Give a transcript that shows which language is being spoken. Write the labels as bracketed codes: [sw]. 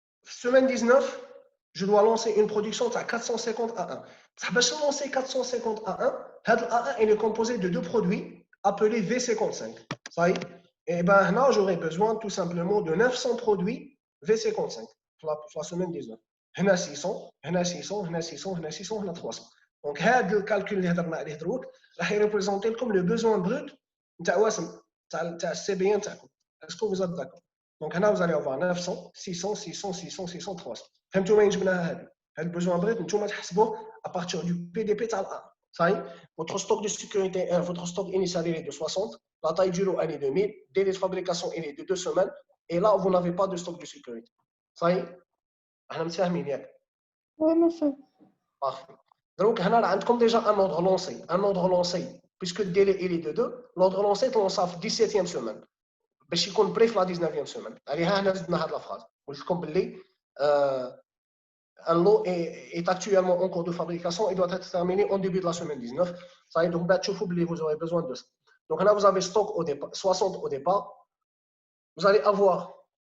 [fr] Semaine 19, je dois lancer une production de 450 A1. [ar] باش [fr] lancer 450 A1, هذا A1 il est composé de deux produits appelés V55. Ça y est. Et ben là, j'aurai besoin tout simplement de 900 produits V55 pour la semaine 19. [ar] هنا 600, هنا 600, هنا 600, هنا 600, هنا 300. Donc هذا الكالكول اللي هضرنا عليه دروك راح يريبريزونتي لكم لو بوزوان بروت نتاع واسم تاع السي بي نتاعكم. اسكو [fr] vous êtes d'accord? Donc هنا vous allez avoir 900, 600, 600, 600, 600, 300. [ar] فهمتوا وين جبناها هذه؟ هذا البوزوان بروت نتوما تحسبوه [fr] à partir du PDP [ar] تاع الA. [fr] Ça y est, votre stock de sécurité, votre stock initial est de 60, la taille du lot elle est de 1000, délai de fabrication il est de 2 semaines, et là vous n'avez pas de stock de sécurité. Ça y est, [ar] احنا متفاهمين ياك؟ [fr] Oui, monsieur. Parfait. Donc هنا [ar] راه عندكم [fr] déjà un ordre lancé, puisque le délai il est de 2, l'ordre lancé est lancé في 17e semaine. [ar] باش يكون بري في لا 19e semaine. عليها هنا زدنا هاد لا فراز. قلت لكم باللي [fr] un lot est actuellement en cours de fabrication et doit être terminé en début de la semaine 19. Ça y est, donc vous aurez besoin de ça. Donc là, vous avez stock au départ, 60 au départ. Vous allez avoir.